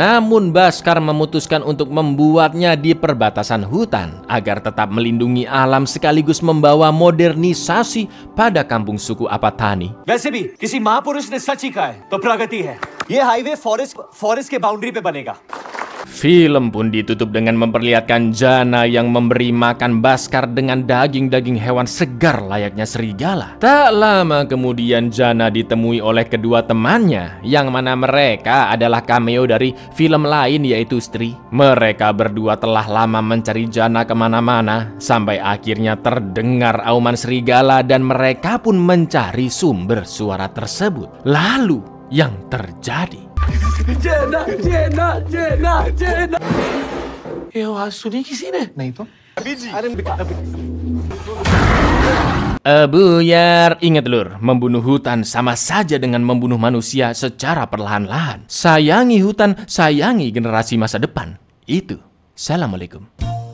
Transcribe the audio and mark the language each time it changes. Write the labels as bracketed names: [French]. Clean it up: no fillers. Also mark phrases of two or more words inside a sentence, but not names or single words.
[Indonesian] Namun Bhaskar memutuskan untuk membuatnya di perbatasan hutan agar tetap melindungi alam sekaligus membawa modernisasi pada kampung suku Apatani. [Hindi] वैसे भी किसी महापुरुष ने सच ही कहा है तो प्रगति है। ये हाईवे फॉरेस्ट के बाउंड्री पे बनेगा। [Indonesian] Film pun ditutup dengan memperlihatkan Jana yang memberi makan Bhaskar dengan daging-daging hewan segar layaknya serigala. Tak lama kemudian Jana ditemui oleh kedua temannya, yang mana mereka adalah cameo dari film lain yaitu Stri. Mereka berdua telah lama mencari Jana kemana-mana, sampai akhirnya terdengar auman serigala dan mereka pun mencari sumber suara tersebut. Lalu yang terjadi, [Hindi] जेना जेना जेना जेना ये आवाज सुनी किसी ने? नहीं तो [Indonesian] Buyar, ingat Lur, membunuh hutan sama saja dengan membunuh manusia secara perlahan-lahan. Sayangi hutan, sayangi generasi masa depan. Itu. Assalamualaikum.